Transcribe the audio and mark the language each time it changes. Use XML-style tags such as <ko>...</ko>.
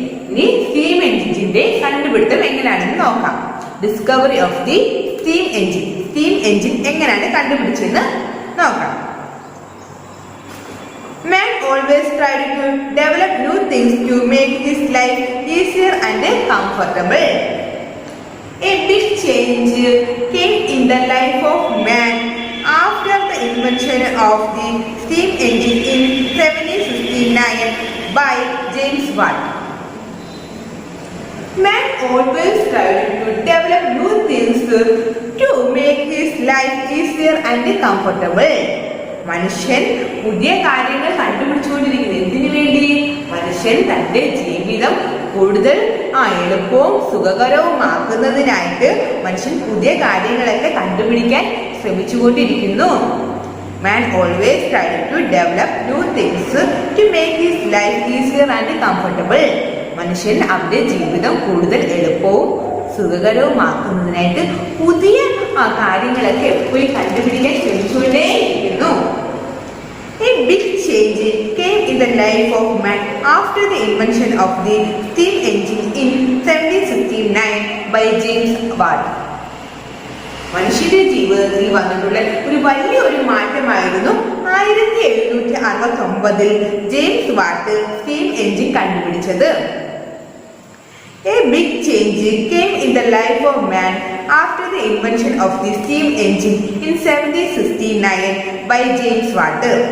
<ml>ഇനി സ്റ്റീം എഞ്ചിന്റെ കണ്ടുപിടുത്തം എങ്ങനെയാണെന്ന് നോക്കാം.</ml> <en>discovery of the steam engine</en> <ml>എങ്ങനെയാണ് കണ്ടുപിടിച്ചെന്ന് നോക്കാം.</ml> <en>Man always tried to develop new things to make his life easier and comfortable. A big change came in the life of man after the invention of the steam engine in 1769 by James Watt. Man always tried to develop new things to make his life easier and comfortable.</en> <ml>മനുഷ്യൻ പുതിയ കാര്യങ്ങൾ കണ്ടുപിടിച്ചുകൊണ്ടിരിക്കുന്നത് എന്തിനു വേണ്ടി? മനുഷ്യൻ തന്റെ ജീവിതം കൂടുതൽ എളുപ്പവും സുഖകരവുമാക്കുന്നതിനായിട്ട് മനുഷ്യൻ പുതിയ കാര്യങ്ങളൊക്കെ കണ്ടുപിടിക്കാൻ ശ്രമിച്ചുകൊണ്ടിരിക്കുന്നു.</ml> <en>Man always tried to develop new things to make his life easier and comfortable.</en> <ml>മനുഷ്യൻ അവന്റെ ജീവിതം കൂടുതൽ എളുപ്പവും സുഖകരവുമാക്കുന്നതിനായിട്ട് പുതിയ കാര്യങ്ങളൊക്കെ എപ്പോഴും കണ്ടുപിടിക്കാൻ ശ്രമിച്ചുകൊണ്ടേയിരിക്കുന്നു.</ml> <en>A big change came in the life of man after the invention of the steam engine in 1769 by James Watt.</en> <ml>മനുഷ്യന്റെ ജീവിതത്തിൽ വന്നിട്ടുള്ള ഒരു വലിയൊരു മാറ്റമായിരുന്നു 1769 ജെയിംസ് വാട്ട് സ്റ്റീം എഞ്ചിൻ കണ്ടുപിടിച്ചത്.</ml> <en>A big change came in the life of man after the invention of the steam engine in 1769 by James Watt.</en>